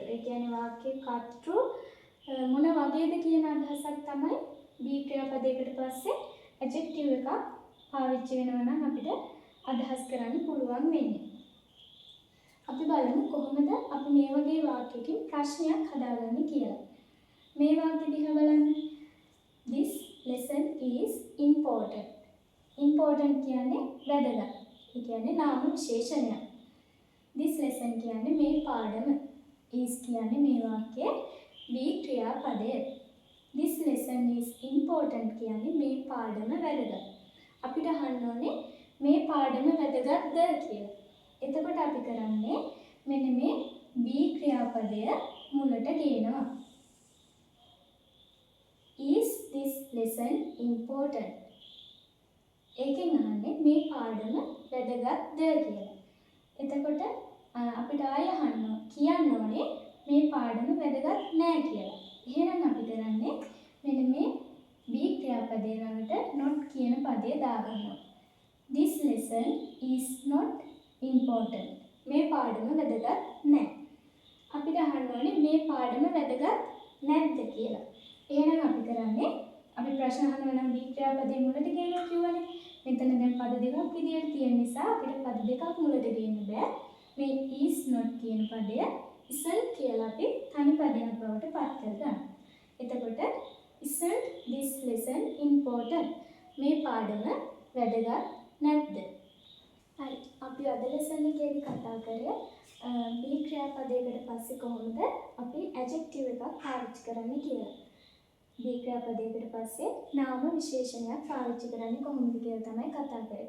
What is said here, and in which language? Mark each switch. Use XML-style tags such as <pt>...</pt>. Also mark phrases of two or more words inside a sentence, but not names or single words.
<si>ඒ කියන්නේ වාක්‍යයේ කර්තෘ මොන වගේද කියන අදහසක් තමයි be ක්‍රියාපදයකට පස්සේ adjective එකක් පාවිච්චි වෙනවා නම් අපිට අදහස් කරන්න පුළුවන් වෙන්නේ. අපි බලමු කොහොමද අපි මේ වගේ වාක්‍යයකින් ප්‍රශ්නයක් හදාගන්නේ කියලා. මේ වාක්‍ය දිහා බලන්න.</si> <en>This lesson is important.</en> <si>important කියන්නේ වැදගත්. ඒ කියන්නේ නාම විශේෂණයක්.</si> <en>This lesson</en> <si>කියන්නේ මේ පාඩම. is කියන්නේ මේ වාක්‍යයේ be ක්‍රියාපදය.</si> <en>This lesson is important</en> <si>කියන්නේ මේ පාඩම වැදගත්. අපිට අහන්න ඕනේ මේ පාඩම වැදගත්ද කියලා. එතකොට අපි කරන්නේ මෙන්න මේ be ක්‍රියාපදය මුලට ගේනවා.</si> <en>Is this lesson important?</en> <si>ඒකෙන් අහන්නේ මේ පාඩම වැදගත්ද කියලා. එතකොට අපිට ආය කියන්න ඕනේ මේ පාඩම වැදගත් නෑ කියලා. එහෙනම් අපි කරන්නේ මෙන්න මේ be ක්‍රියාපදේ ළඟට not කියන පදය දාගන්නවා.</si> <en>This lesson is not important.</en> <si>මේ පාඩම වැදගත් නෑ. අපිට අහන්න ඕනේ මේ පාඩම වැදගත් නැද්ද කියලා. එහෙනම් අපි කරන්නේ අපි ප්‍රශ්න අහනවා නම් be ක්‍රියාපදේ මුලට ගේනවා කියවනේ. මෙතන දැන් පද දෙකක් විදියට තියෙන නිසා අපිට පද දෙකක් මුලට ගේන්න බෑ. මේ</si> <en>is not</en> <si>කියන පදය isn't කියලා අපි තනි පදයක් බවට පත් කරගන්නවා.</si> <en>එතකොට isn't this lesson important?</en> <si>මේ පාඩම වැදගත් නැද්ද? හරි. අපි අද lesson එකේදී කතා කරේ be ක්‍රියාපදයකට පස්සේ කොහොමද අපි adjective එකක් පාවිච්චි කරන්නේ කියලා. be ක්‍රියාපදයකට පස්සේ නාම විශේෂණයක් පාවිච්චි කරන්නේ කොහොමද කියලා තමයි කතා කරේ.</si>